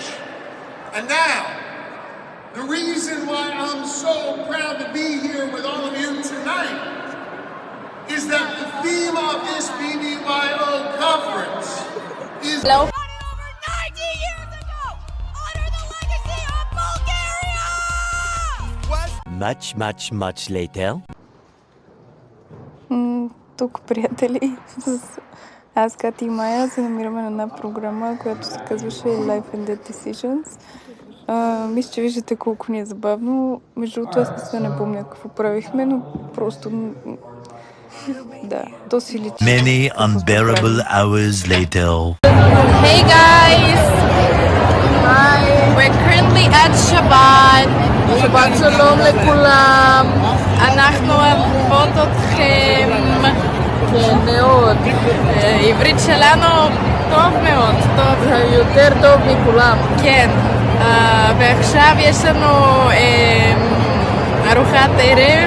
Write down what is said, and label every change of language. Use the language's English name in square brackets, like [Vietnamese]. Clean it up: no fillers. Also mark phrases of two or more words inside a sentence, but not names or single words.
[English] And now, the reason why I'm so proud to be here with all of you tonight is that the theme of this BBYO conference is... Hello. Over 90 years ago, honor the legacy of Bulgaria! Much later. [Bulgarian] Тук, приятели, с аз, Кати и Майя се намираме на една програма, която се казваше Life and Death Decisions. Мисля, че виждате колко ни е забавно. Между другото, аз не помня какво правихме, но просто... Да, то си личи. [English] Many unbearable hours later. Hey guys! Hi! We're currently at Shabbat. [Hebrew] שבת שלום לכולם. אנחנו אוהבות אתכם. כן, מאוד. עברית שלנו טוב מאוד, טוב. יותר טוב מכולם. כן. ועכשיו יש לנו ארוחת ערב.